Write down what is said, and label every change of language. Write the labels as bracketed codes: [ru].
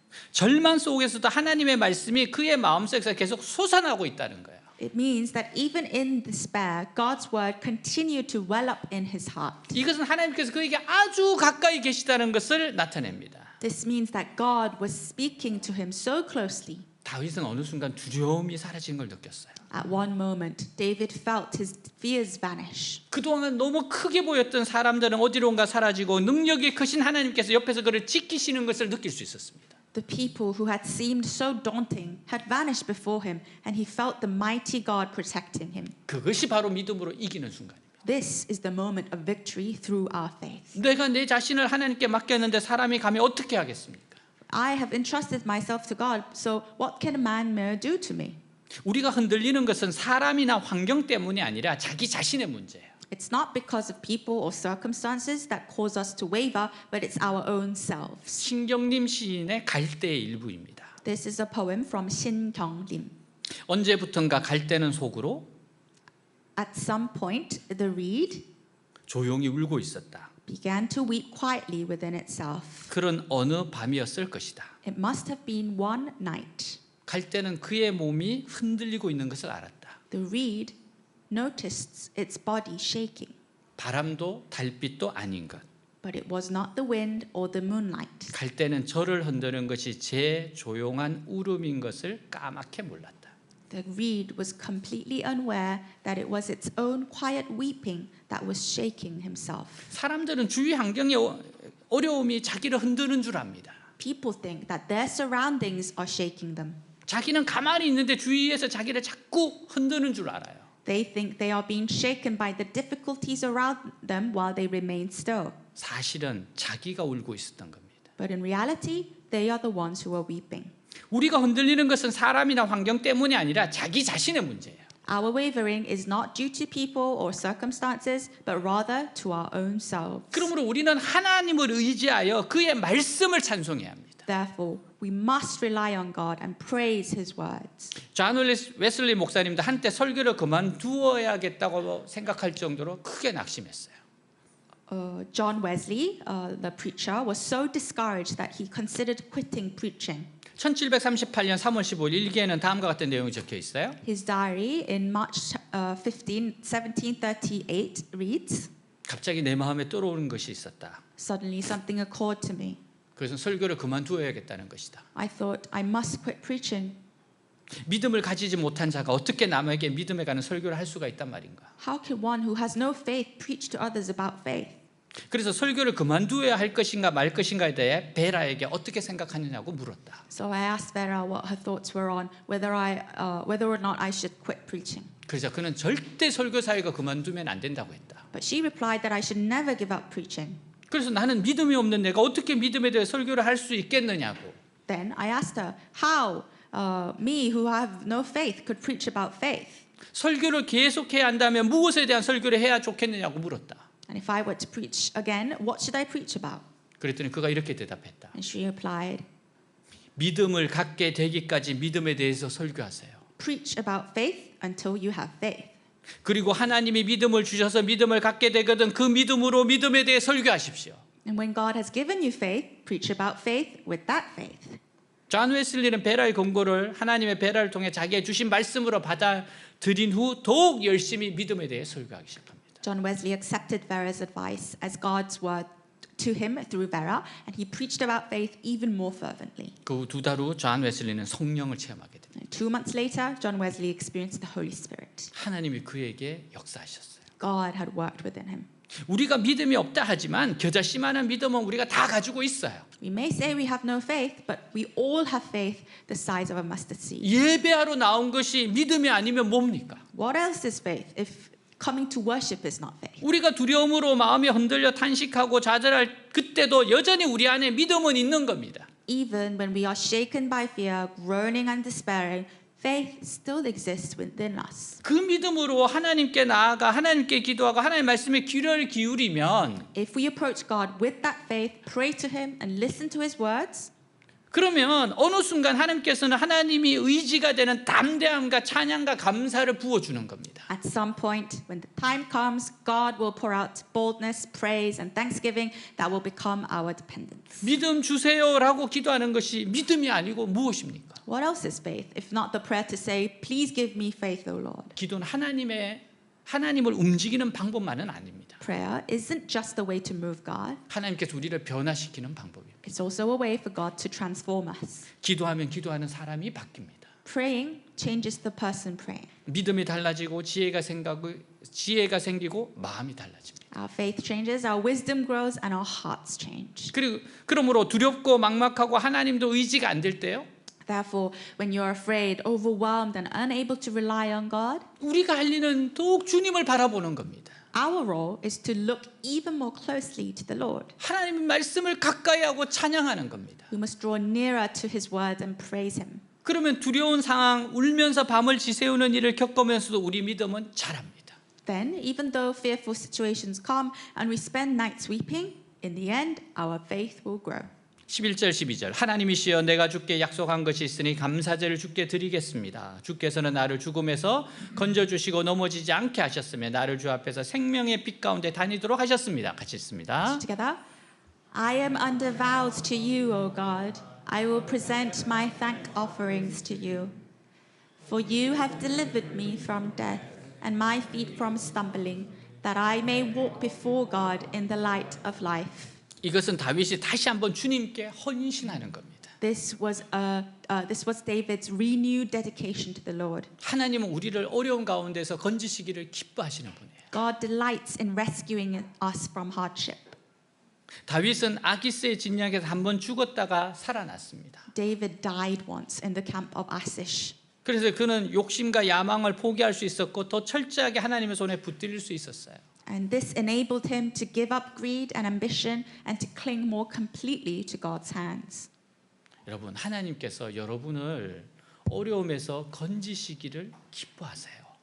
[ko] 절망 속에서도 하나님의 말씀이 그의 마음속에서 계속 솟아나고 있다는 거예요. [en] It means that even in despair, God's word continued to well up in his heart. [ko] 이것은 하나님께서 그에게 아주 가까이 계시다는 것을 나타냅니다. [en] This means that God was speaking to him so closely. [ko] 다윗은 어느 순간 두려움이 사라진 걸 느꼈어요. [en] At one moment, David felt his fears vanish. [ko] 그동안 너무 크게 보였던 사람들은 어디론가 사라지고 능력이 크신 하나님께서 옆에서 그를 지키시는 것을 느낄 수 있었습니다. [en] The people who had seemed so daunting had vanished before him, and he felt the mighty God protecting him. [ko] 그것이 바로 믿음으로 이기는 순간입니다. [en] This is the moment of victory through our faith. [ko] 내가 내 자신을 하나님께 맡겼는데 사람이 가면 어떻게 하겠습니까? [en] I have entrusted myself to God, so what can a man mere do to me? [ko] 우리가 흔들리는 것은 사람이나 환경 때문이 아니라 자기 자신의 문제예요. [en] It's not because of people or circumstances that cause us to waver, but it's our own selves. [ko] 신경림 시인의 갈대의 일부입니다. [en] This is a poem from Shin Kyung-lim. [ko] 언제부턴가 갈대는 속으로 [en] At some point, the reed [ko] 조용히 울고 있었다. [en] began to weep quietly within itself. [ko] 그런 어느 밤이었을 것이다. [en] It must have been one night. [ko] 갈대는 그의 몸이 흔들리고 있는 것을 알았다. [en] The reed noticed its body shaking, [ko] 바람도 달빛도 아닌 것. [en] but it was not the wind or the moonlight. [ko] 갈대는 저를 흔드는 것이 제 조용한 울음인 것을 까맣게 몰랐다. [en] The reed was completely unaware that it was its own quiet weeping that was shaking himself. [ko] 사람들은 주위 환경의 어려움이 자기를 흔드는 줄 압니다. [en] People think that their surroundings are shaking them. [ko] 자기는 가만히 있는데 주위에서 자기를 자꾸 흔드는 줄 알아요. [en] They think they are being shaken by the difficulties around them while they remain still. [ko] 사실은 자기가 울고 있었던 겁니다. [en] But in reality, they are the ones who are weeping. [ko] 우리가 흔들리는 것은 사람이나 환경 때문이 아니라 자기 자신의 문제예요. [en] Our wavering is not due to people or circumstances, but rather to our own selves. [ko] 그러므로 우리는 하나님을 의지하여 그의 말씀을 찬송해야 합니다. [en] Therefore, we must rely on God and praise His words. [ko] 존 웨슬리 목사님도 한때 설교를 그만두어야겠다고 생각할 정도로 크게 낙심했어요. [en] John Wesley, the preacher, was so discouraged that he considered quitting preaching. [ko] 1738년 3월 15일 일기에는 다음과 같은 내용이 적혀 있어요. [en] His diary in March 1738 reads, [ko] 갑자기 내 마음에 떠오르는 것이 있었다. [en] "Suddenly something occurred to me. [ko] 그것은 설교를 그만두어야겠다는 것이다. [en] I thought I must quit preaching. [ko] 믿음을 가지지 못한 자가 어떻게 남에게 믿음에 관한 설교를 할 수가 있단 말인가? [en] How can one who has no faith preach to others about faith?" [ko] 그래서 설교를 그만두어야 할 것인가 말 것인가에 대해 베라에게 어떻게 생각하느냐고 물었다. [en] So I asked Vera what her thoughts were on whether or not I should quit preaching. [ko] 그래서 그는 절대 설교 사역을 그만두면 안 된다고 했다. [en] But she replied that I should never give up preaching. [ko] 그래서 나는 믿음이 없는 내가 어떻게 믿음에 대해 설교를 할 수 있겠느냐고. [en] Then I asked her how me who have no faith could preach about faith. [ko] 설교를 계속해야 한다면 무엇에 대한 설교를 해야 좋겠느냐고 물었다. [en] And if I were to preach again, what should I preach about? [ko] 그랬더니 그가 이렇게 대답했다. [en] And she replied, [ko] 믿음을 갖게 되기까지 믿음에 대해서 설교하세요. [en] "Preach about faith until you have faith. [ko] 그리고 하나님이 믿음을 주셔서 믿음을 갖게 되거든 그 믿음으로 믿음에 대해 설교하십시오. [en] And when God has given you faith, preach about faith with that faith." [ko] 존 웨슬리는 베라의 권고를 하나님의 베라를 통해 자기의 주신 말씀으로 받아들인 후 더욱 열심히 믿음에 대해 설교하기 시작합니다. [en] John Wesley accepted Vera's advice as God's word to him through Vera, and he preached about faith even more fervently. [ko] 그 두 달 후 존 웨슬리는 성령을 체험하게 됩니다. [en] And 2 months later, John Wesley experienced the Holy Spirit. [ko] 하나님이 그에게 역사하셨어요. [en] God had worked within him. [ko] 우리가 믿음이 없다 하지만 겨자씨만한 믿음은 우리가 다 가지고 있어요. [en] We may say we have no faith, but we all have faith the size of a mustard seed. [ko] 예배하러 나온 것이 믿음이 아니면 뭡니까? [en] What else is faith if coming to worship is not faith? [ko] 우리가 두려움으로 마음이 흔들려 탄식하고 좌절할 그때도 여전히 우리 안에 믿음은 있는 겁니다. [en] Even when we are shaken by fear, groaning and despairing, faith still exists within us. [ko] 그 믿음으로 하나님께 나아가 하나님께 기도하고 하나님의 말씀에 귀를 기울이면 [en] If we approach God with that faith, pray to Him and listen to His words, [ko] 그러면 어느 순간 하나님께서는 하나님이 의지가 되는 담대함과 찬양과 감사를 부어주는 겁니다. [en] at some point, when the time comes, God will pour out boldness, praise, and thanksgiving that will become our dependence. [ko] 믿음 주세요라고 기도하는 것이 믿음이 아니고 무엇입니까? [en] What else is faith if not the prayer to say, "Please give me faith, O Lord"? [ko] 기도는 하나님을 움직이는 방법만은 아닙니다. [en] Prayer isn't just a way to move God. [ko] 하나님께서 우리를 변화시키는 방법입니다. [en] It's also a way for God to transform us. [ko] 기도하면 기도하는 사람이 바뀝니다. [en] Praying changes the person praying. [ko] 믿음이 달라지고 지혜가 생기고 마음이 달라집니다. [en] Our faith changes, our wisdom grows, and our hearts change. [ko] 그러므로 두렵고 막막하고 하나님도 의지가 안 될 때요. [en] Therefore, when you're afraid, overwhelmed, and unable to rely on God, [ko] 우리가 할 일은 더욱 주님을 바라보는 겁니다. [en] our role is to look even more closely to the Lord. [ko] 하나님의 말씀을 가까이 하고 찬양하는 겁니다. [en] We must draw nearer to His word and praise Him. [ko] 그러면 두려운 상황, 울면서 밤을 지새우는 일을 겪으면서도 우리 믿음은 자랍니다. [en] Then, even though fearful situations come and we spend nights weeping, in the end, our faith will grow. [ko] 11절 12절 하나님이시여 내가 주께 약속한 것이 있으니 감사제를 주께 드리겠습니다. 주께서는 나를 죽음에서 건져주시고 넘어지지 않게 하셨으며 나를 주 앞에서 생명의 빛 가운데 다니도록 하셨습니다. 같이 읽습니다. [en] Together. I am under vows to you, O God. I will present my thank offerings to you. For you have delivered me from death and my feet from stumbling, that I may walk before God in the light of life. [ko] 이것은 다윗이 다시 한번 주님께 헌신하는 겁니다. [en] This was David's renewed dedication to the Lord. [ko] 하나님은 우리를 어려운 가운데서 건지시기를 기뻐하시는 분이에요. [en] God delights in rescuing us from hardship. [ko] 다윗은 아기스의 진영에서 한번 죽었다가 살아났습니다. [en] David died once in the camp of Achish. [ko] 그래서 그는 욕심과 야망을 포기할 수 있었고 더 철저하게 하나님의 손에 붙들릴 수 있었어요. [en] And this enabled him to give up greed and ambition and to cling more completely to God's hands. [ko] 여러분, 하나님께서 여러분을 어려움에서 건지시기를 기뻐하세요.